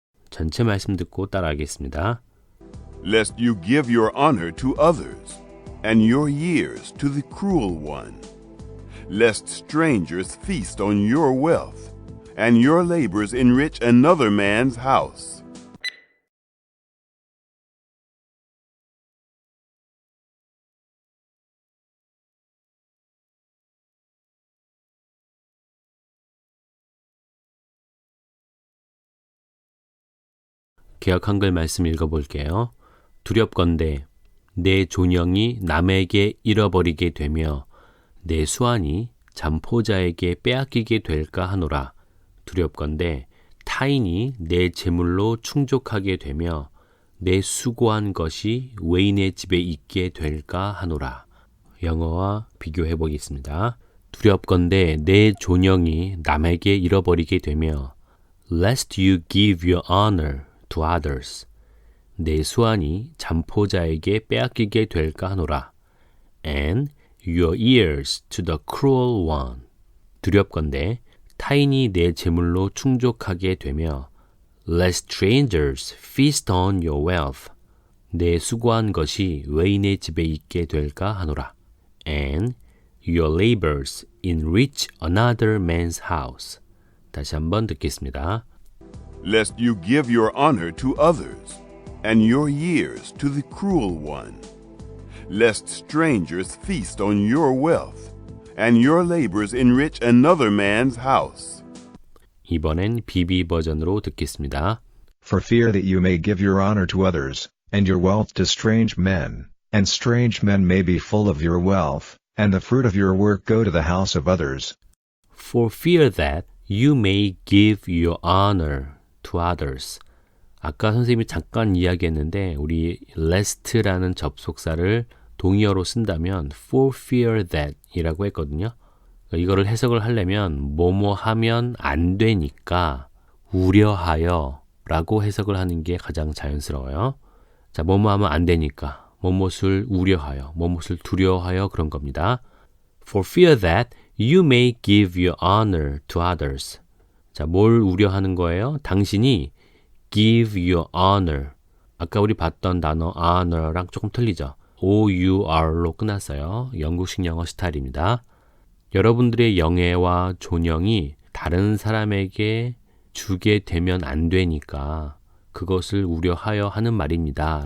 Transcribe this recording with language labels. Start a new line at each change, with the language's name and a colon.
Korean: 전체 말씀 듣고 따라하겠습니다.
English: Lest you give your honor to others, and your years to the cruel one. Lest strangers feast on your wealth, and your labors enrich another man's house.
Korean: 개역 한글 말씀 읽어볼게요. 두렵건대 내 존영이 남에게 잃어버리게 되며 내 수완이 잠포자에게 빼앗기게 될까 하노라. 두렵건대 타인이 내 재물로 충족하게 되며 내 수고한 것이 외인의 집에 있게 될까 하노라. 영어와 비교해 보겠습니다. 두렵건대 내 존영이 남에게 잃어버리게 되며
English: lest you give your honor to others.
Korean: 내 수완이 잠포자에게 빼앗기게 될까 하노라.
English: And your ears to the cruel one.
Korean: 두렵건대 타인이 내 재물로 충족하게 되며
English: lest strangers feast on your wealth.
Korean: 내 수고한 것이 외인의 집에 있게 될까 하노라.
English: And your labors enrich another man's house.
Korean: 다시 한번 듣겠습니다.
English: Lest you give your honor to others, and your years to the cruel one. Lest strangers feast on your wealth, and your labors enrich another man's house.
Korean: 이번엔 BB 버전으로 듣겠습니다.
English: For fear that you may give your honor to others, and your wealth to strange men, and strange men may be full of your wealth, and the fruit of your work go to the house of others. For fear that you may give your honor to others.
Korean: 아까 선생님이 잠깐 이야기했는데 우리 lest라는 접속사를 동의어로 쓴다면
English: for fear that
Korean: 이라고 했거든요. 이거를 해석을 하려면 뭐뭐 하면 안 되니까 우려하여 라고 해석을 하는 게 가장 자연스러워요. 자, 뭐뭐 하면 안 되니까 뭐뭇을 우려하여, 뭐뭇을 두려워하여 그런 겁니다.
English: For fear that you may give your honor to others.
Korean: 자, 뭘 우려하는 거예요? 당신이
English: give your honor.
Korean: 아까 우리 봤던 단어 honor랑 조금 틀리죠? O-U-R로 끝났어요. 영국식 영어 스타일입니다. 여러분들의 영예와 존영이 다른 사람에게 주게 되면 안 되니까 그것을 우려하여 하는 말입니다.